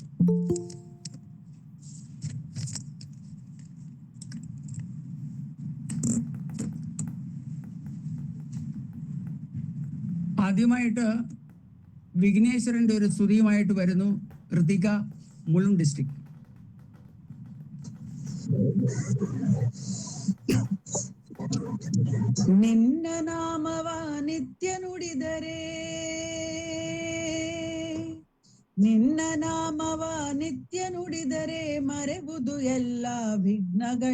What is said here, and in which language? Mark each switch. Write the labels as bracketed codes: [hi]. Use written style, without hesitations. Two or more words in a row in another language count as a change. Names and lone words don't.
[ml] ആദ്യമായിട്ട് വിഘ്നേശ്വരന്റെ ഒരു സ്തുതിയുമായിട്ട് വരുന്നു ഋതിക, മുളും ഡിസ്ട്രിക്ട്. [kn] ನಿನ್ನ ನಾಮವ ನಿತ್ಯ ನುಡಿದರೆ, ನಿನ್ನ ನಾಮವ ನಿತ್ಯ ನುಡಿದರೆ ಮರೆವುದು ಎಲ್ಲ ವಿಘ್ನಗಳ.